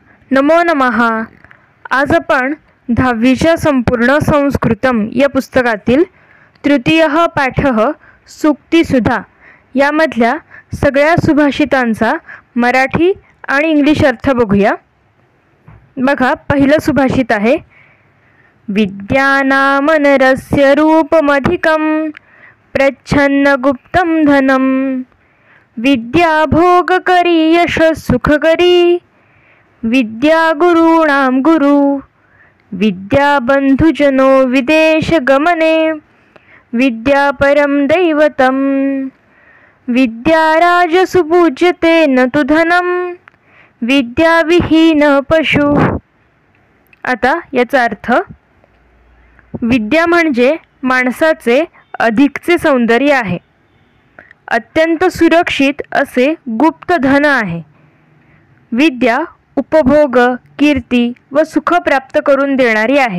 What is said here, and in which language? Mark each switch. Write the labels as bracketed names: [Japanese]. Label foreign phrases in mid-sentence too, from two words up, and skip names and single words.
[Sanskrit] नमो नमः. [Marathi] आज आपण 10वीच्या संपूर्ण संस्कृतम या पुस्तकातील [Sanskrit] तृतीयः पाठः [Marathi] सूक्तिसुधा यामधल्या सगळ्या सुभाषितांचा मराठी आणि इंग्लिश अर्थ बघूया. बघा, पहिलं सुभाषित आहे, [Sanskrit] विद्यानामनरस्य रूपमधिकं प्रच्छन्न गुप्तं धनं विद्या भोगकरी यशस्सुखकरी विद्या गुरूणां गुरु विद्या बंधुजनो विदेशगमने विद्या परं दैवतं विद्या राजसुपूज्यते न तु धनं विद्या विहीन पशु. [Marathi] आता याचा अर्थ, विद्या म्हणजे माणसाचे अधिकचे सौंदर्य आहे, अत्यंत सुरक्षित असे गुप्त धन आहे. विद्या उपभोग, कीर्ती व सुख प्राप्त करून देणारी आहे.